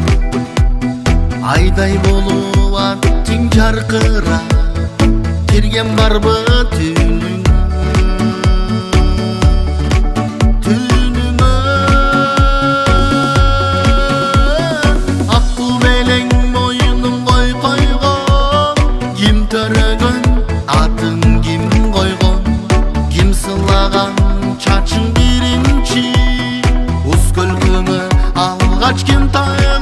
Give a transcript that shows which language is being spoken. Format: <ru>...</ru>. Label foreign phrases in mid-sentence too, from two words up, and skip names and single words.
<kk>Айдай болуп аттың жарқырап, келген барбы түнүңө. Аққу белең мойының қой қойған,</kk> <ky>ким төрөгөн атын ким қойған, ким сылаған чачың биринчи, уз көлкөңө алгач ким тайган.</ky>